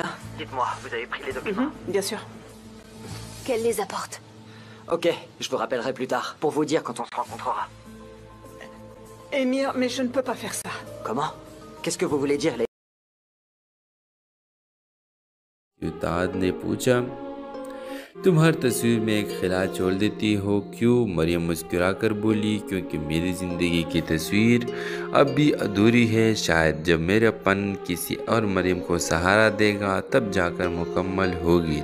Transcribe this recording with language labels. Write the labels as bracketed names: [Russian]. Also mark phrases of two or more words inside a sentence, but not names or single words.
[French] Dites-moi, vous avez pris les documents? Bien sûr. Qu'elle les apporte. Ok, je vous rappellerai plus tard, pour vous dire quand on se rencontrera. Émir, mais je ne peux pas faire ça. Comment? Qu'est-ce que vous voulez dire, Leïla? [Hindi] युताद ने पूछा, तुम हर तस्वीर में एक खिला छोड़ देती हो क्यों? मरियम मुस्कुराकर बोली, क्योंकि मेरी ज़िंदगी की तस्वीर अब भी अधूरी है। शायद जब मेरापन किसी और मरियम को सहारा देगा तब जाकर मुकम्मल होगी।